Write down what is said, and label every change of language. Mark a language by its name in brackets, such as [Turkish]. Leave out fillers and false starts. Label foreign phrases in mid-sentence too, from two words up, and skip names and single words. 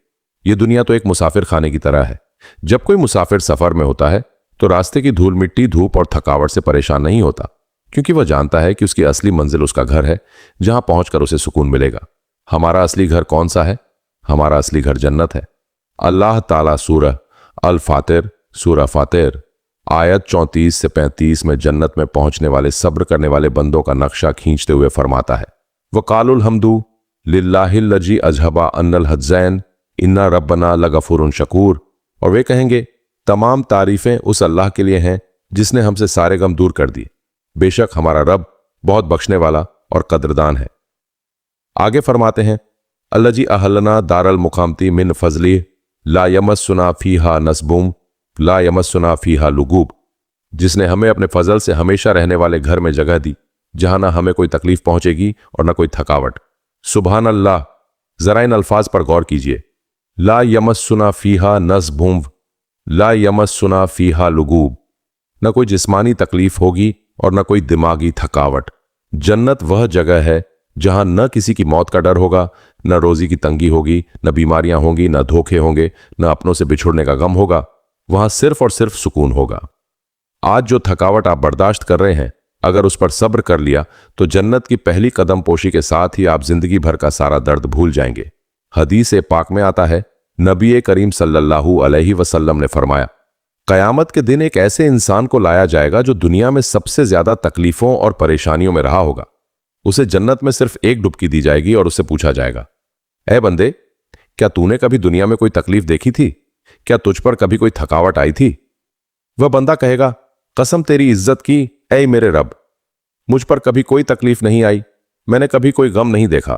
[Hindi] यह दुनिया तो एक मुसाफिर खाने की तरह है। जब कोई मुसाफिर सफर में होता है तो रास्ते की धूल मिट्टी, धूप और थकावट से परेशान नहीं होता, क्योंकि वह जानता है कि उसकी असली मंजिल उसका घर है, जहां पहुंचकर उसे सुकून मिलेगा। हमारा असली घर कौन सा है? हमारा असली घर जन्नत है। अल्लाह ताला सूरह अल फातिर, सूरह फातिर आयत 34 से 35 में जन्नत में पहुंचने वाले सब्र करने वाले बंदों का नक्शा खींचते हुए फरमाता है, [Arabic] وقالوا الحمد لله الذي أذهب عنا الحزن إن ربنا لغفور شكور. [Hindi] और वे कहेंगे, तमाम तारीफें उस अल्लाह के लिए हैं जिसने हमसे सारे गम दूर कर दिए। बेशक हमारा रब बहुत बख्शने वाला और कद्रदान है। आगे फरमाते हैं, [Arabic] الذي أحلنا دار المقامة من فضله لا يمسنا فيها نصب لا يمسنا فيها لغوب. [Hindi] जिसने हमें अपने फजल से हमेशा रहने वाले घर में जगह दी, जहां ना हमें कोई तकलीफ पहुंचेगी और ना कोई थकावट। [Arabic] سبحان الله, [Hindi] जरा इन अल्फाज पर गौर कीजिए। [Arabic] لا يمسنا فيها نصب لا يمسنا فيها لغوب. [Hindi] न कोई जिस्मानी तकलीफ होगी और न कोई दिमागी थकावट। जन्नत वह जगह है जहां न किसी की मौत का डर होगा, न रोजी की तंगी होगी, न बीमारियां होंगी, न धोखे होंगे, न अपनों से बिछुड़ने का गम होगा। वहां सिर्फ और सिर्फ सुकून होगा। आज जो थकावट आप बर्दाश्त कर रहे हैं, अगर उस पर सब्र कर लिया तो जन्नत की पहली कदम पोशी के साथ ही आप जिंदगी भर का सारा दर्द भूल जाएंगे। हदीस पाक में आता है, नबी करीम [Arabic] صلى الله عليه وسلم [Hindi] ने फरमाया, कयामत के दिन एक ऐसे इंसान को लाया जाएगा जो दुनिया में सबसे ज्यादा तकलीफों और परेशानियों में रहा होगा। उसे जन्नत में सिर्फ एक डुबकी दी जाएगी और उससे पूछा जाएगा, ऐ बंदे, क्या तूने कभी दुनिया में कोई तकलीफ देखी थी? क्या तुझ पर कभी कोई थकावट आई थी? वह बंदा कहेगा, कसम तेरी इज्जत की, ऐ मेरे रब, मुझ पर कभी कोई तकलीफ नहीं आई, मैंने कभी कोई गम नहीं देखा।